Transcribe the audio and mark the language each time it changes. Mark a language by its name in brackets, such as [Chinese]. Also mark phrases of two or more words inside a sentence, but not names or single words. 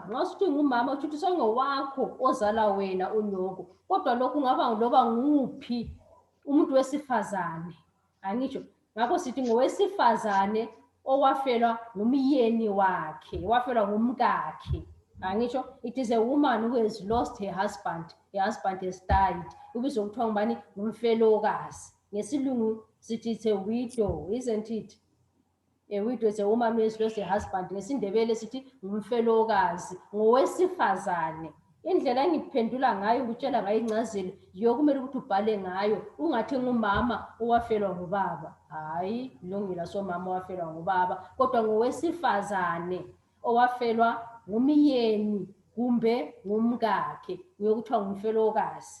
[North Ndebele] Nxa usithi ngumama uthi sengowakho ozala wena unyoko. Kodwa lokhu ngaba loba nguphi umuntu wesifazane. Angitsho ngakho sithi ngowesifazane owafelwa ngumyeni wakhe, wafelwa ngumkakhe. [English] Angitsho it is a woman who has lost her husband. Her husband has died. [North Ndebele] Ubizwa kuthiwa ngubani? Ngumfelokazi. Ngesilungu sithi [English] it's a widow, isn't it? A widow is a woman who has lost her husband. [North Ndebele] NgesiNdebele sithi ngumfelokazi, ngowesifazane. Indlela engiphendula ngayo ngitshela ngayo incazelo yokumele ukuthi ubhale ngayo, ungathi ngumama owafelwa ngubaba. Hayi, Lungile somama owafelwa ngubaba, kodwa ngowesifazane owafelwa ngumyeni kumbe ngumkakhe, ngiyokuthiwa ngumfelokazi.